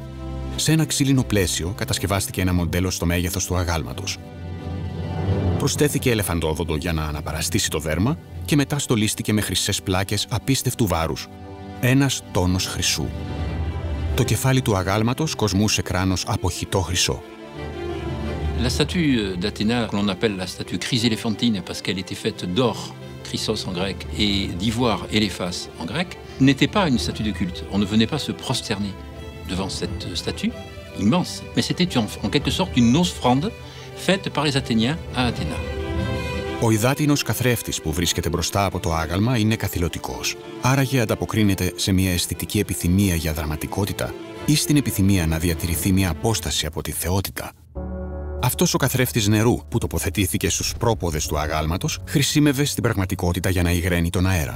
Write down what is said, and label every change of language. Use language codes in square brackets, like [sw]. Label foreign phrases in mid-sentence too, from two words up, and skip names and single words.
[el] Σε ένα ξύλινο πλαίσιο κατασκευάστηκε ένα μοντέλο στο μέγεθος του αγάλματος. Προσθέθηκε ελεφαντόδοντο για να αναπαραστήσει το δέρμα και μετά στολίστηκε με χρυσές πλάκες απίστευτου βάρους. 1 τόνος χρυσού. Το κεφάλι του αγάλματος κοσμούσε κράνος από χυτό χρυσό. [fr] La statue d'Athéna, que l'on appelle la statue chryséléphantine parce qu'elle était faite d'or, chrysos en grec, et d'ivoire, éléphas en grec, n'était pas une statue de culte. On ne venait pas se prosterner devant cette statue immense, mais c'était en quelque sorte une offrande faite par les Athéniens à Athéna. [el] Ο υδάτινος καθρέφτης που βρίσκεται μπροστά από το άγαλμα είναι καθηλωτικός. Άραγε ανταποκρίνεται σε μια αισθητική επιθυμία για δραματικότητα ή στην επιθυμία να διατηρηθεί μια απόσταση από τη θεότητα. Αυτός ο καθρέφτης νερού που τοποθετήθηκε στους πρόποδες του αγάλματος χρησιμεύε στην πραγματικότητα για να υγραίνει τον αέρα.